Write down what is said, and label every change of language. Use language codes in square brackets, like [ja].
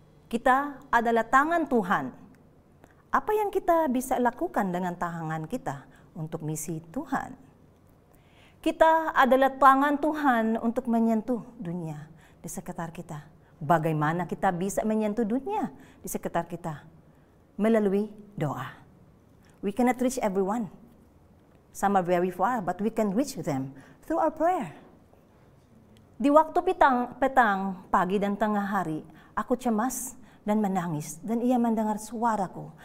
[id] Kita adalah tangan Tuhan. Apa yang kita bisa lakukan dengan tangan kita untuk misi Tuhan? Kita adalah tangan Tuhan untuk menyentuh dunia di sekitar kita. Bagaimana kita bisa menyentuh dunia di sekitar kita? Melalui doa. [en] We cannot reach everyone. Some are very far, but we can reach them through our prayer. [id] Di waktu petang, pagi dan tengah hari, aku cemas dan menangis, dan ia mendengar suaraku.